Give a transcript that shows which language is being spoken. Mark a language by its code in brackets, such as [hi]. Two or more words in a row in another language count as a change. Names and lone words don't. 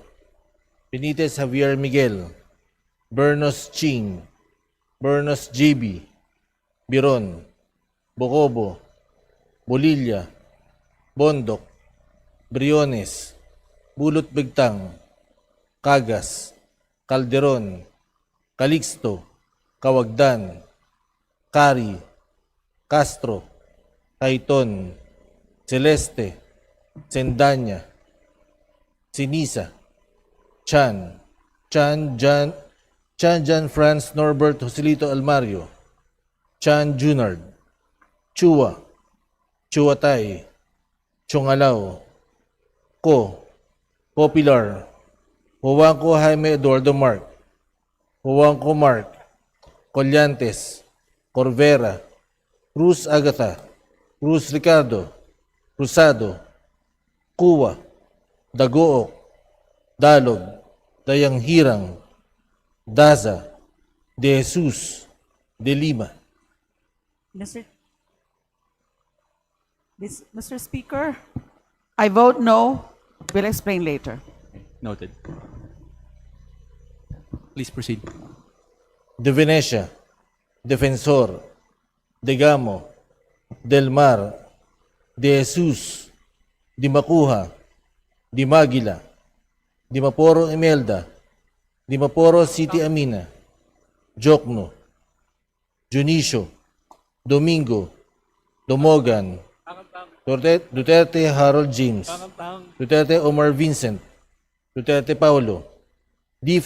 [en] Benitez Javier Miguel, Bernos Ching, Bernos JB, Biron, Bocobo, Bolilla, Bondok, Briones, Bulot Bigtang, Cagas, Calderon, Calixto, Kawagdan, Cari, Castro, Caiton, Celeste, Sendanya, Sinisa, Chan Jan Franz Norbert Joselito Almario, Chan Junard, Chua, Chuatay, Chungalaw, Ko, Popular, Juanco Jaime Eduardo Mark, Juanco Mark, Collantes, Corvera, Cruz Agatha, Cruz Ricardo, Cruzado, Kuwa, Dagook, Dalog, Dayang Hirang, Daza, De Jesus, De Lima. Mr. Speaker, I vote no. Will explain later. Noted. Please proceed. De Venecia, Defensor, De Gamo, Del Mar, De Jesus, Di Makuha, Di Magila, Di Maporo Imelda, Di Maporo City Amina, Jokno, Junicio, Domingo, Domogan, Duterte Harold James, Duterte Omar Vincent, Duterte Paulo, D.